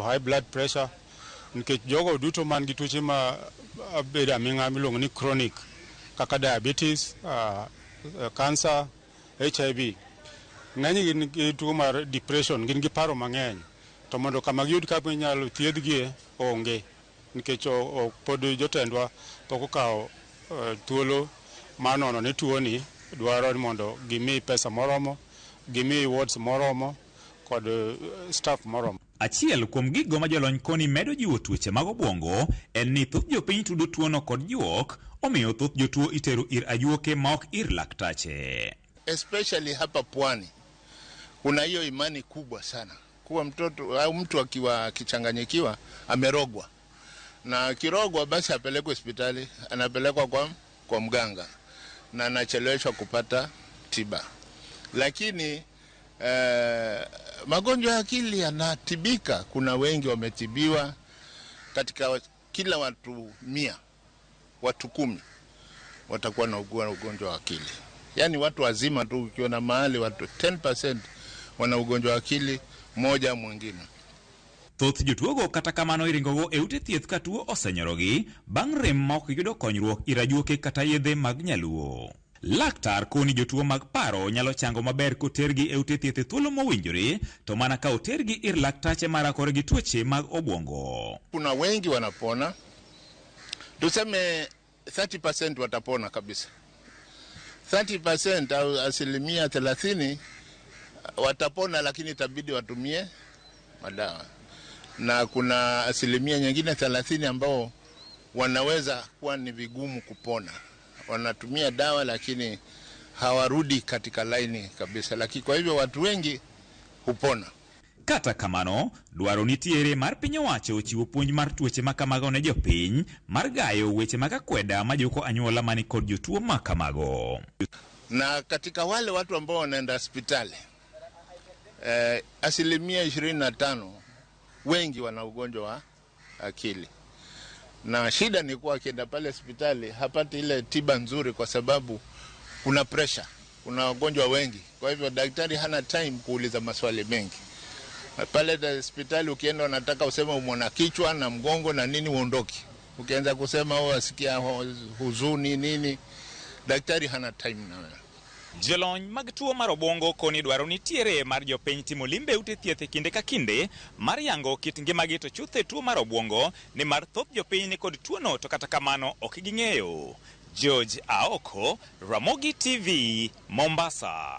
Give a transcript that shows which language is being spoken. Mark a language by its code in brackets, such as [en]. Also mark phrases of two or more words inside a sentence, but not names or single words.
[en] high blood pressure, [luo] nikech jogo duto man gi tuoche ma bedo aming'a miluongo ni chronic kaka [en] diabetes, cancer, HIV, [luo] ng'eny gin gi tuo mar depression, gin gi paro mang'eny, to mondo kama giyud kaka inyalo thiedhgie onge, nikech pod jotendwa pok okawo thuolo manono ni tuoni dwaro ni mondo gimi pesa moromo, gimi wards moromo kod staff moromo. Achiel kuom gigo ma jolony koni medo jiwo tuoche mag obwongo en ni thoth jopiny tudo tuono kod juok, omiyo thoth jotuo itero ir ajuoke ma ok ir laktache. [sw] Especially hapa pwani kuna hiyo imani kubwa sana kuwa mtoto au mtu akiwa kichanganyikiwa amerogwa, na kirogwa basi apelekwe hospitali, anapelekwa kwa mganga na anacheleweshwa kupata tiba. Lakini magonjwa ya akili yanatibika. Kuna wengi wametibiwa. Katika kila watu 100, watu 10 watakuwa na ugonjwa wa akili. Yani watu wazima tu, ukiona mahali watu 10% wana ugonjwa wa akili moja mwingine. [luo] Thoth jotuogo kata kamano iringogo e ute thieth ka tuo osenyorogi bang' rem ma ok yudo konyruok ir ajuoke kata yedhe mag nyaluo. Laktar koni jotuo mag paro nyalo chango maber kotergi e ute thieth e thuolo mowinjore, to mana ka otergi ir laktache marakore gi tuoche mag obwongo. [sw] Kuna wengi wanapona, tuseme 30% watapona kabisa. 30% au 30% watapona, lakini itabidi watumie madawa. Na kuna 30% nyingine 30 ambao wanaweza kuwa ni vigumu kupona. Wanatumia dawa lakini hawarudi katika laini kabisa. Lakini kwa hivyo watu wengi hupona. [luo] Kata kamano, dwaro nitiere mar piny owacho chiwo puonj mar tuoche makamago ne jopiny, mar gayo weche mag akweda ma joko anyuola mani kod jotuo makamago. [sw] Na katika wale watu ambao wanaenda hospitali, 25% wengi wana ugonjwa wa akili. Na shida ni kuwa akienda pale hospitali hapati ile tiba nzuri kwa sababu kuna pressure, kuna wagonjwa wengi. Kwa hivyo daktari hana time kuuliza maswali mengi. Pale hospitali ukienda unataka useme umona kichwa na mgongo na nini uondoki. Ukianza kusema asikia huzuni nini, daktari hana time na wewe. [luo] Jolony mag tuo mar obwongo koni dwaro nitiere mar jopiny timo limbe ute thieth kinde ka kinde mar yango kit ngimagi to chuthe tuo mar obwongo ni mar thoth jopiny ni kod tuono to kata kamano ok ging'eyo. George Aoko, Ramogi TV, Mombasa.